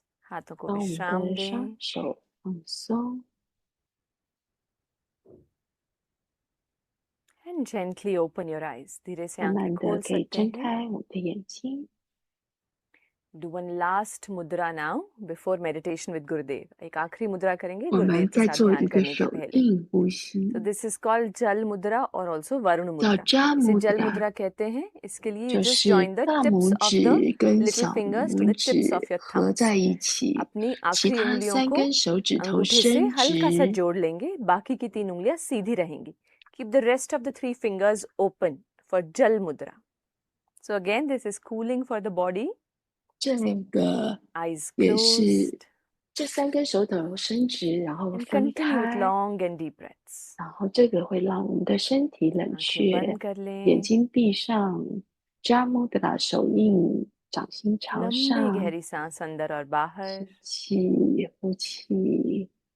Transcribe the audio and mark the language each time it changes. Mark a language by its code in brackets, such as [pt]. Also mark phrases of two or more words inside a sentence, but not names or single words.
[hi] हाथों को [zh] 把我们 [hi] विश्राम [zh] 的双 [hi] दें. [zh] 手放松， [en] And gently open your eyes. [hi] धीरे से [zh] 慢 [hi] आंखें [zh] 慢的 [hi] खोल [zh] 可以 [hi] सकते [zh] 睁 [hi] हैं. [zh] 开我们的眼睛。 [en] Do one last mudra now before meditation with Gurudev. [hi] एक आखिरी मुद्रा करेंगे [zh] 我 [hi] गुरुदेव [zh] 们 [hi] के [zh] 再 [hi] साथ [zh] 做 [hi] ध्यान [zh] 一个 [hi] करने के [zh] 手 [hi] पहले. [zh] 印呼吸， [en] So this is called Jal Mudra or also Varun [zh] 叫 [en] Mudra. [zh] 扎 [hi] इसे [zh] 木 [hi] Jal [zh] 达， [hi] Mudra कहते हैं. इसके लिए you [zh] 就 [en] just [zh] 是 [en] join the [zh] 大 [en] tips [zh] 拇 [en] of the [zh] 指跟 [en] little [zh] 小 [en] fingers to [zh] 拇 [en] the tips of [zh] 指 [en] your [zh] 合 [en] thumbs. [zh] 在一起， [hi] अपनी [zh] 其 [hi] आखिरी [zh] 他 [hi] उंगलियों [zh] 3 [hi] को [zh] 根手指头 [hi] अंगूठे से [zh] 伸 [hi] हल्का सा [zh] 直， [hi] जोड़ लेंगे. बाकी की 3 उंगलियां सीधी रहेंगी. [en] Keep the rest of the 3 fingers open for Jal Mudra. So again, this is cooling for the body. [zh] 这个 [en] Eyes [zh] 也是 [en] closed. [zh] 这3根手指头伸直，然后 [en] And [zh] 分 [en] continue with [zh] 开， [en] long and deep breaths. [zh] 然后这个会让我们的身体冷 [hi] आंखें [zh] 却， [hi] बंद कर [zh] 眼 [hi] लें. [zh] 睛闭上，扎木达手印，掌心朝 [hi] लंबी [zh] 上， [hi] गहरी सांस अंदर और बाहर. [zh] 吸气，呼气。